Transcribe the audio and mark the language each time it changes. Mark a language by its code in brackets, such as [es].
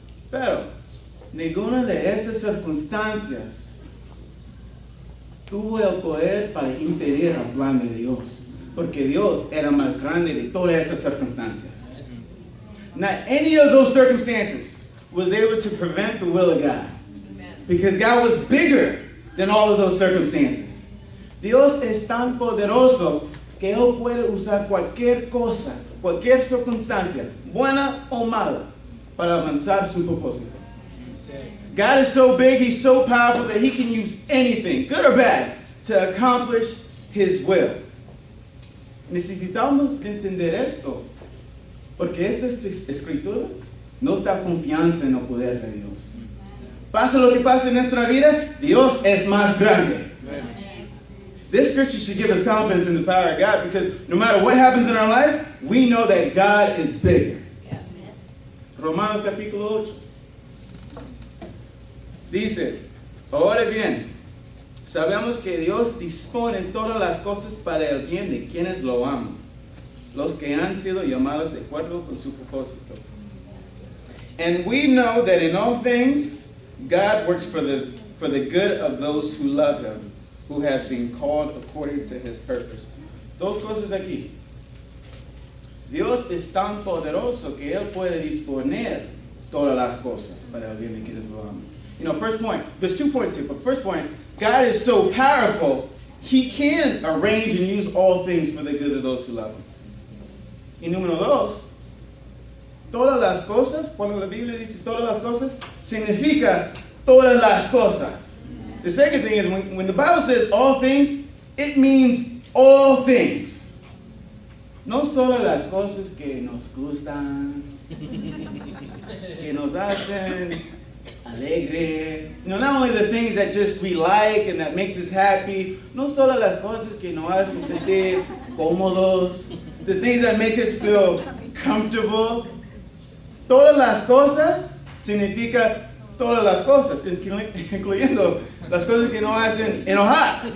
[es] Pero, ninguna de esas circunstancias tuvo el poder para impedir el plan de Dios. Porque Dios era más grande de todas estas circunstancias. [en] Not any of those circumstances was able to prevent the will of God. Because God was bigger than all of those circumstances. [es] Dios es tan poderoso que Él puede usar cualquier cosa, cualquier circunstancia, buena o mala, para avanzar su propósito. [en] God is so big, He's so powerful that He can use anything, good or bad, to accomplish His will. [es] Necesitamos entender esto, porque esta escritura nos da confianza en el poder de Dios. Pasa lo que pasa en nuestra vida, Dios es más grande. [en] This scripture should give us confidence in the power of God, because no matter what happens in our life, we know that God is bigger. [es] Romanos capítulo 8. Dice, ahora bien, sabemos que Dios dispone todas las cosas para el bien de quienes lo aman, los que han sido llamados de acuerdo con su propósito. [en] And we know that in all things, God works for the good of those who love Him, who have been called according to His purpose. [es] Dos cosas aquí. Dios es tan poderoso que Él puede disponer todas las cosas para el bien de quienes lo aman. [en] You know, first point, there's 2 points here, but first point, God is so powerful, He can arrange and use all things for the good of those who love Him. [es] Y número dos, todas las cosas, cuando la Biblia dice todas las cosas, significa todas las cosas. [en] The second thing is when the Bible says all things, it means all things. [es] No solo las cosas que nos gustan, que nos hacen alegre. [en] Not only the things that just we like and that makes us happy. [es] No solo las cosas que nos hacen sentir cómodos. [en] The things that make us feel comfortable. [es] Todas las cosas significa todas las cosas, incluyendo las cosas que nos hacen enojar.